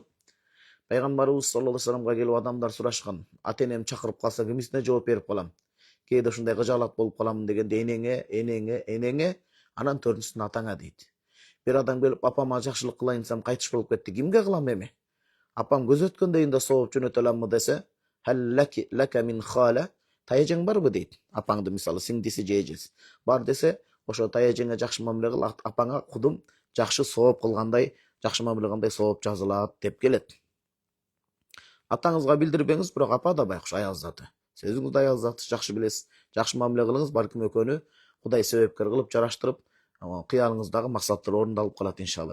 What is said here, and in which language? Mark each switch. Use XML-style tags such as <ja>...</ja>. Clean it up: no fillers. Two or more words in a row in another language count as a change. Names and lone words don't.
<ky>Пайгамбарыбыз</ky> <ar>صلى الله عليه</ar> <ky>вассаламга келип адамдар сурашкан. Ата-энем чакырып калса кимисине жооп берип калам? Кээде ушундай кыжаалат болуп каламын дегенде, энеңе, анан төртүнчүсүн атаңа дейт. Бир адам келип, апама жакшылык кылайын десем кайтыш болуп кетти, кимге кылам эми? Апам көз өткөндөн да сооп жөнөтө аламмы десе,</ky> <ar>لك من خالة,</ar> <ky>таяжең барбы дейт. Апаңды мисалы сиңдиси же эжеси бар десе, ошо таяжеңе жакшы мамиле кыл, апаңа кудум жакшы сооп кылгандай, жакшы мамиле кылгандай сооп жазылат деп келет. Атаңызга билдирбеңиз, бирок апа да байкуш аял заты. Сөзүңүз да аял заты, жакшы билесиз. Жакшы мамиле кылыңыз, балким экөөнү Кудай себепкер кылып жараштырып, кыялыңыздагы максаттар орундалып калат иншалла.</ky>